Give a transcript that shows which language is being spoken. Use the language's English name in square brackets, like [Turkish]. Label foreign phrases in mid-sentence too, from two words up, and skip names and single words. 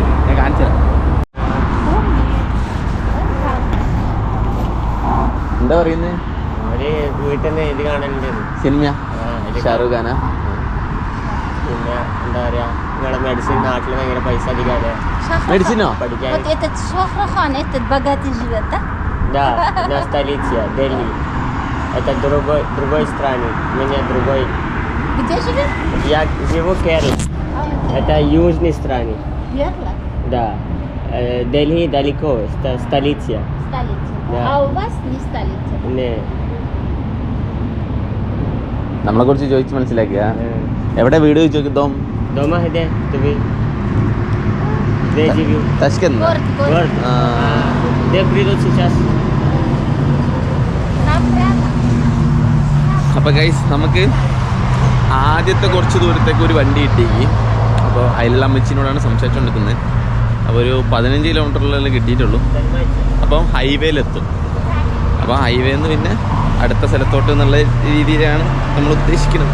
[Malayalam] ഞാൻ കാണിച്ചു തരാം. എന്താ പറയുന്നത്? അവര് വീട്ടിൽ നിന്ന് ഇത് കാണലുണ്ട്. സിനിമ ഷാറൂഖ് ഖാനാ. പിന്നെ എന്താ പറയാ, നിങ്ങളുടെ മെഡിസിൻ നാട്ടിൽ ഭയങ്കര പൈസ അധികമാണ് മെഡിസിനോ? പഠിക്കാൻ. [Russian] Вот этот Шохрахан, этот богатый живет, да? Да, на столице Дели. Это другой страны, у меня другой. Где живет? Я живу в Керala. Это южной страны. Керала. Да. Дели далеко, столица. Столица. Да. А у вас не столица? Не. [Malayalam] നമ്മളെ കുറിച്ച് ചോദിച്ച് മനസ്സിലാക്കുക. എവിടെ വീട് ചോദിക്കും? [Russian] Дома где ты? Где живу? തഷ്കന്ത്. Город. Где придут сейчас? Там прямо. [Malayalam] അപ്പോൾ ഗൈസ് നമുക്ക് ആദ്യത്തെ കുറച്ച് ദൂരത്തേക്ക് ഒരു വണ്ടി കിട്ടി. അപ്പോൾ അതിലുള്ള അമ്മച്ചിനോടാണ് സംസാരിച്ചുകൊണ്ടിരിക്കുന്നത്. അപ്പോൾ ഒരു 15 കിലോമീറ്ററിലെല്ലാം കിട്ടിയിട്ടുള്ളൂ. അപ്പം ഹൈവേയിലെത്തും. അപ്പോൾ ഹൈവേയിൽ നിന്ന് പിന്നെ അടുത്ത സ്ഥലത്തോട്ട് എന്നുള്ള രീതിയിലാണ് നമ്മൾ ഉദ്ദേശിക്കുന്നത്.